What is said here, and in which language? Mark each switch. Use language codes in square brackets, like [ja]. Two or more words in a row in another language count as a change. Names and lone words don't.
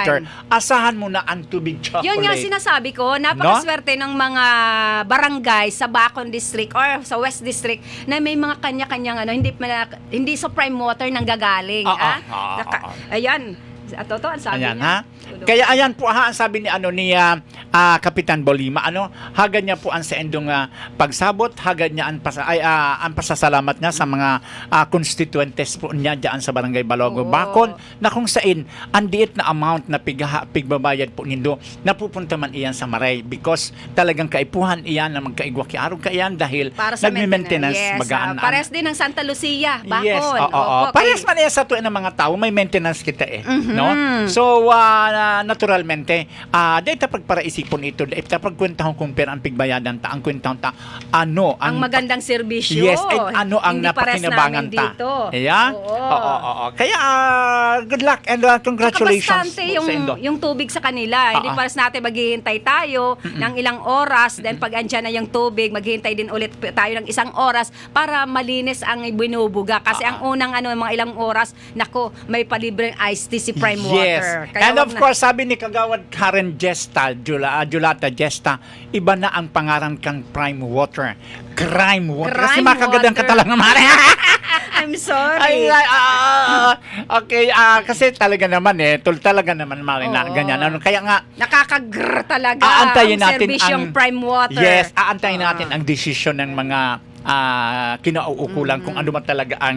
[tl] water, asahan mo na ang tubig chocolate. Yun nga sinasabi ko, napakaswerte ng mga barangay sa Bacon District or sa West District na may mga kanya-kanyang hindi sa prime water nang gagaling. Ayan. Totoo, ang sabi Ayan, niya. [bik] Kaya ayan po ang sabi ni Kapitan Bolima, hagad niya po ang sa endong pagsabot, hagad niya ang pasasalamat niya sa mga constituentes po niya diyan sa Barangay Balogo, [tl] Oo. [bik] Bacon, na kung saan ang diit na amount na pigbabayad po nindo napupunta man iyan sa Maray because talagang kaipuhan iyan na magkaigwaki-arog ka iyan dahil [tl] Para sa nagme-maintenance yes, magaan. pares din ng Santa Lucia, Bacon. Yes, oo. Opo, [bik] Parehas man yan sa tuwa ng mga tao, may maintenance kita no? So, naturalmente, dahil pagparaisipon ito, dahil pagkwentahon kung pera ang pigbayadan ta, ang kwentahon ta, [tl] ang magandang serbisyo. [en] Yes, and ang [tl] Hindi pares napakinabangan namin ta. dito. Yeah? Oo. Kaya, [en] good luck and congratulations. [tl] Tsaka bastante [bik] po sa Indo. [tl] yung tubig sa kanila. Hindi pares natin maghihintay tayo ng ilang oras, then pag andyan na yung tubig, maghihintay din ulit tayo ng isang oras para malinis ang binubuga. Kasi ang unang mga ilang oras, nako, may palibreng [en] iced tea [tl] si Prime Water. Kaya And wag [en] of course, [tl] sabi ni Kagawad Karen Gesta, Julata Gesta, iba na ang pangaran kang Prime Water. Crime Water. Kasi Crime makagandang water. ka talaga, Mare. [en] Ay, I'm sorry. [tl] Okay, kasi talaga naman talaga naman Marina, Oo. ganyan. Ano, kaya nga, Nakakagrr talaga aantayin ang natin serbisyong ang prime water. Yes, aantayin natin ang desisyon ng mga kinauukulan kung ano man talaga ang